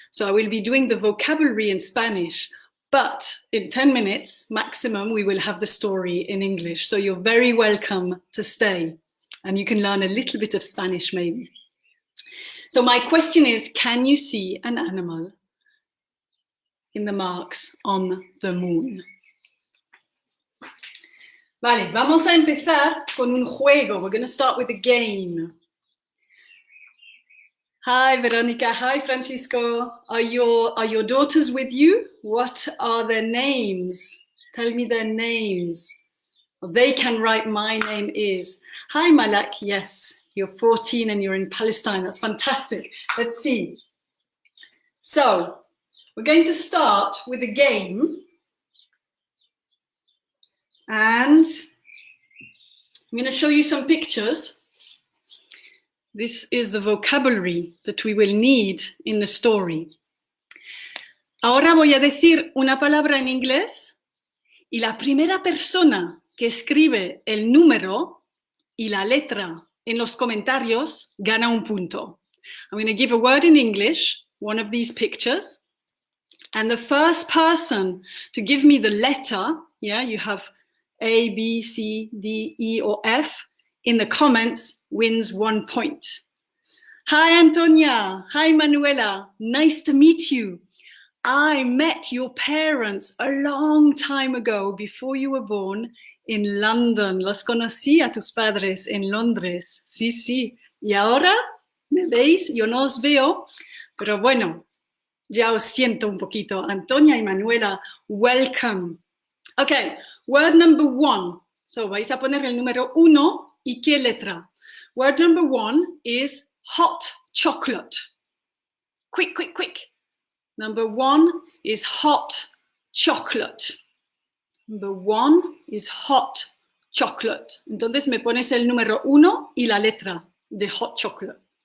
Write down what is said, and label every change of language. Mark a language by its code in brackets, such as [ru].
[en] So I will be doing the vocabulary in Spanish, but in 10 minutes maximum, we will have the story in English. So you're very welcome to stay and you can learn a little bit of Spanish maybe. So my question is, can you see an animal in the marks on the moon? [es] Vale, vamos a empezar con un juego. [en] We're going to start with a game. Hi, Veronica. Hi, Francisco. Are your daughters with you? What are their names? Tell me their names. Well, they can write my name is. Hi, Malak. Yes, you're 14 and you're in Palestine. That's fantastic. Let's see. So, we're going to start with a game. And I'm going to show you some pictures. This is the vocabulary that we will need in the story. [es] Ahora voy a decir una palabra en inglés y la primera persona que escribe el número y la letra en los comentarios gana un punto. [en] I'm going to give a word in English, one of these pictures, and the first person to give me the letter, yeah, you have A, B, C, D, E, or F, in the comments wins 1 point. Hi, Antonia. Hi, Manuela. Nice to meet you. I met your parents a long time ago, before you were born, in London. [es] Los conocí a tus padres en Londres. Sí, sí. Y ahora, ¿me veis? Yo no os veo, pero bueno, ya os siento un poquito. [en] Antonia y Manuela, welcome. Okay, word number 1. [es] So, vais a poner el número 1 y qué letra. [en] Word number 1 is hot chocolate. Quick, quick, quick. Number 1 is hot chocolate. Number 1 is hot chocolate. [es] Entonces me pones el número 1 y la letra de hot chocolate.